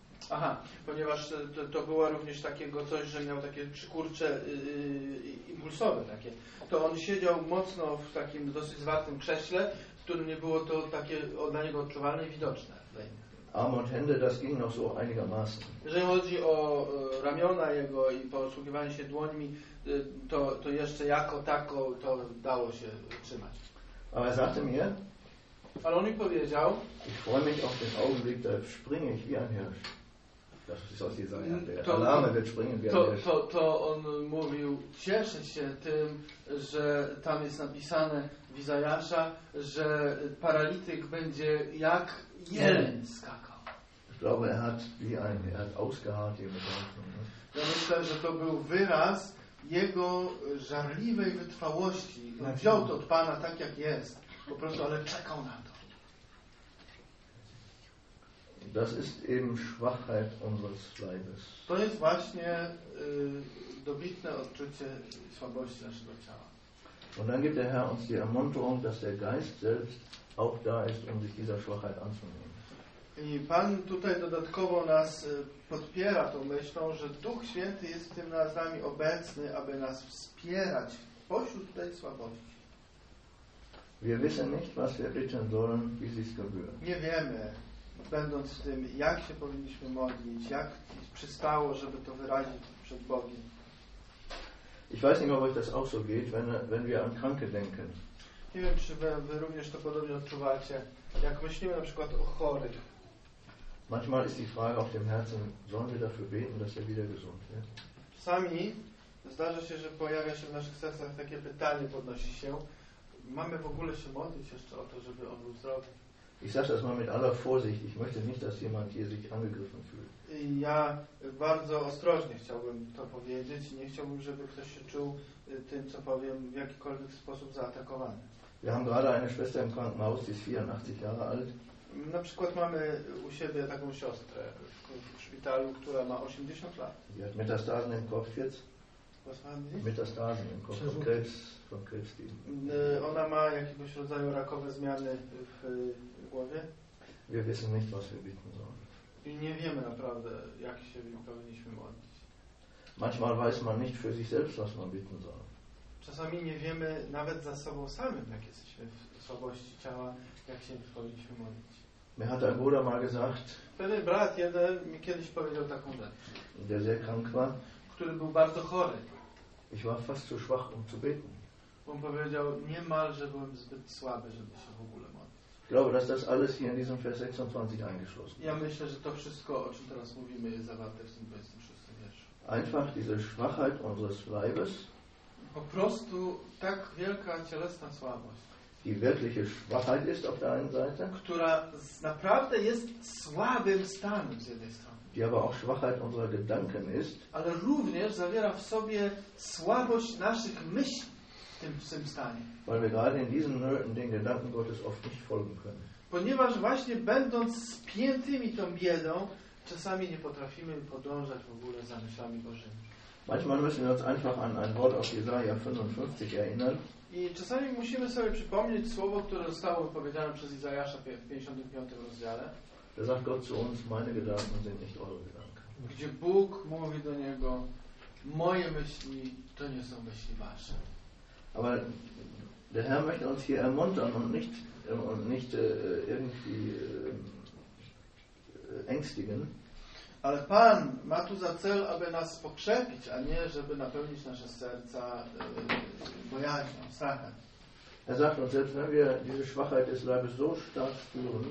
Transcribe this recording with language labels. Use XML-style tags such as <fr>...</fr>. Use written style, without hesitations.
<pl>Aha, ponieważ to było również takiego coś, że miał takie przykurcze impulsowe takie. To on siedział mocno w takim dosyć zwartym krześle, w którym nie było to takie dla niego odczuwalne i widoczne.</pl> <de>Arm und Hände, das ging noch so einigermaßen.</de> <pl>Jeżeli chodzi o ramiona jego i posługiwanie się dłońmi, to jeszcze jako tako to dało się trzymać.</pl> <de>Aber er sagte mir,</de> <pl>ale on mi powiedział,</pl> <de>ich freue mich auf den Augenblick, da springe ich wie ein Hirsch. Das ist aus Jesaja, der Alarme wird springen wie ein Hirsch.</de> <pl>To on mówił, cieszę się tym, że tam jest napisane w Izajasza, że paralityk będzie jak jeleń skakał.</pl> <de>Ich glaube, er hat wie ein, er hat ausgeharrt hier mit Augen, ne?</de> <pl>Ja myślę, że to był wyraz jego żarliwej wytrwałości. On wziął to od Pana tak, jak jest. Po prostu, ale czekał na to.</pl> <de>Das ist eben Schwachheit unseres Leibes.</de> <pl>To jest właśnie dobitne odczucie słabości naszego ciała.</pl> <de>Und dann gibt der Herr uns die Ermunterung, dass der Geist selbst auch da ist, um sich dieser Schwachheit anzunehmen.</de> <pl>I Pan tutaj dodatkowo nas podpiera tą myślą, że Duch Święty jest tym z nami obecny, aby nas wspierać pośród tej słabości.</pl> <de>Wir wissen nicht, was wir bitten sollen, wie sich's gebührt.</de> <pl>Nie wiemy, będąc w tym, jak się powinniśmy modlić, jak przystało, żeby to wyrazić przed Bogiem.</pl> <de>Ich weiß nicht, ob euch das auch so geht, wenn wir an Kranke denken.</de> <pl>Nie wiem, czy wy również to podobnie odczuwacie, jak myślimy na przykład o chorych.</pl> <de>Manchmal ist die Frage auf dem Herzen, sollen wir dafür beten, dass er wieder gesund wird?</de> <pl>Czasami zdarza się, że pojawia się w naszych sercach takie pytanie, podnosi się. Mamy w ogóle się modlić jeszcze o to, żeby on był zdrowy?</pl> <de>Ich sage das mal mit aller Vorsicht. Ich möchte nicht, dass jemand hier sich angegriffen fühlt.</de> <pl>Ja bardzo ostrożnie chciałbym to powiedzieć. Nie chciałbym, żeby ktoś się czuł tym, co powiem, w jakikolwiek sposób zaatakowany.</pl> <de>Wir haben gerade eine Schwester im Krankenhaus, die ist 84 Jahre alt.</de> <pl>Na przykład mamy u siebie taką siostrę w szpitalu, która ma 80 lat.</pl> <de>Die hat Metastasen im Kopf jetzt. Was haben Sie? Metastasen im Kopf. Von Krebs. Von Krebs.</de> <pl>Ona ma jakiegoś rodzaju rakowe zmiany w głowie.</pl> <de>Wir wissen nicht, was wir bieten sollen.</de> <pl>I nie wiemy naprawdę, jak się powinniśmy modlić.</pl> <de>Manchmal weiß man nicht für sich selbst, was man bieten soll.</de> <pl>Czasami nie wiemy nawet za sobą samym, jak jesteśmy w słabości ciała, jak się powinniśmy modlić.</pl> <de>Mir hat ein Bruder mal gesagt,</de> <pl>pewien brat jeden mi kiedyś powiedział taką rzecz,</pl> <de>der sehr krank war,</de> <pl>który był bardzo chory.</pl> <de>Ich war fast zu schwach, um zu beten.</de> <pl>On powiedział, niemal, że byłem zbyt słaby, żeby się w ogóle modlić.</pl> <de>Glaube, dass das alles hier in diesem Vers 26 eingeschlossen ist.</de> <pl>Ja myślę, że to wszystko, o czym teraz mówimy, jest zawarte w tym 26 wierszu.</pl> <de>Einfach diese Schwachheit unseres Leibes.</de> <pl>Po prostu tak wielka cielesna słabość.</pl> <de>Die wirkliche Schwachheit ist auf der einen Seite.</de> <pl>Która naprawdę jest słabym stanem z jednej strony.</pl> <de>Die aber auch Schwachheit unserer Gedanken ist.</de> <pl>Ale również zawiera w sobie słabość naszych myśli.</pl> <de>Weil wir gerade in diesen Nöten den Gedanken Gottes oft nicht folgen können.</de> <pl>Ponieważ właśnie będąc spiętymi tą biedą, czasami nie potrafimy podążać w ogóle za myślami Bożymi.</pl> <de>Manchmal müssen wir uns einfach an ein Wort aus Jesaja 55 erinnern.</de> <pl>I czasami musimy sobie przypomnieć słowo, które zostało wypowiedziane przez Izajasza w 55 rozdziale.</pl> <de>Da sagt Gott zu uns, meine Gedanken sind nicht eure Gedanken.</de> <pl>Gdzie Bóg mówi do niego, moje myśli to nie są myśli wasze.</pl> <de>Aber der Herr möchte uns hier ermuntern und nicht irgendwie ängstigen.</de> <pl>Ale Pan ma tu za cel, aby nas pokrzepić, a nie żeby napełnić nasze serca bojaźnią, strachem.</pl> <de>Er sagt uns, selbst wenn wir diese Schwachheit des Leibes so stark spüren.</de>